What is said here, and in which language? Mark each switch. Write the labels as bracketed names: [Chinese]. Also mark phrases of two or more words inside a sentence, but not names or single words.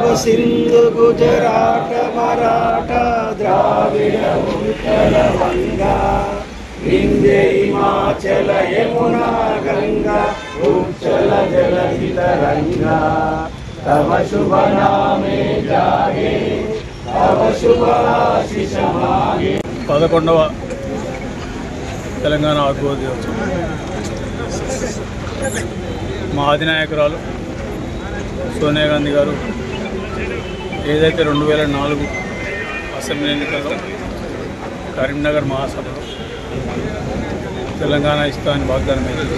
[Bangla] সিন্ধ গুজরাট মারাঠা দ্রাবিড় উৎকল গঙ্গা বিন্ধ্য হিমাচল যমুনা গঙ্গা উচ্ছল জলধি তরঙ্গা তব শুভ নামে জাগে তব শুভ আশিস মাগে. [Telugu] 11వ తెలంగాణ ఆవిర్భావ దినోత్సవం మా అధినాయకురాలు సోనియా గాంధీ గారు ఏదైతే 2004 అసెంబ్లీ ఎన్నికల్లో కరీంనగర్ మహాసభలో తెలంగాణ ఇస్తామని వాగ్దానం అయింది.